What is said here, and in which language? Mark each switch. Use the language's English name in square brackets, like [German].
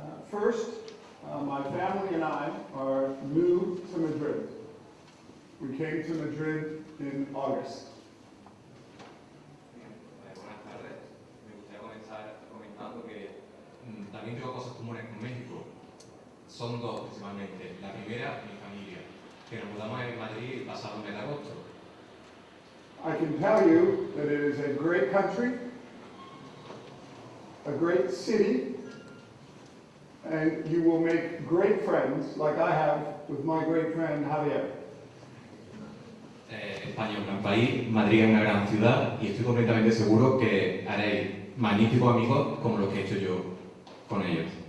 [English] First, my family and I are new to Madrid. We came to Madrid in August. [Spanish] Buenas tardes. Me gustaría comenzar comentando que también tengo cosas comunes con México. Son dos principalmente. La primera, mi familia, que nos mudamos en Madrid pasado el mes de agosto. [English] I can tell you that it is a great country, a great city, and you will make great friends, like I have with my great friend Javier. [Spanish] España es un gran país, Madrid es una gran ciudad y estoy completamente seguro que haréis magníficos amigos como los que he hecho yo con ellos.